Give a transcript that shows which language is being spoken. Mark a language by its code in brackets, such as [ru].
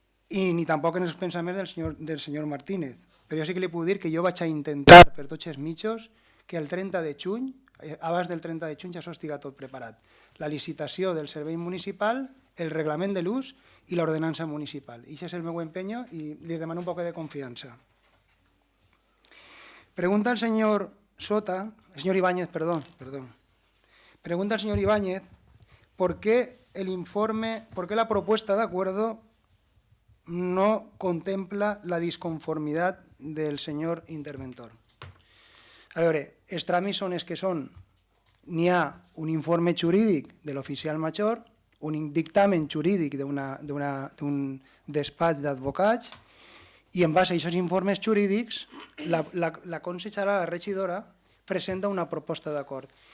[ca] i ni tampoc en els pensaments del senyor Martínez. Però jo sí que li puc dir que jo vaig a intentar per tots els mitjos que el 30 de juny, abans del 30 de juny, ja s'ho estiga tot preparat. La licitació del servei municipal, el reglament de l'ús i l'ordenança municipal. I això és el meu empeño i li demano un poc de confiança. [es] Pregunta el señor Sota, el señor Ibáñez, perdón. Pregunta el señor Ibáñez por qué la propuesta de acuerdo no contempla la disconformidad del señor interventor. [ca] A veure, els tràmits són els que són. N'hi ha un informe jurídic de l'oficial major, un dictamen jurídic d'un despatx d'advocats, i en base a aquests informes jurídics, la consellera, la regidora, presenta una proposta d'acord.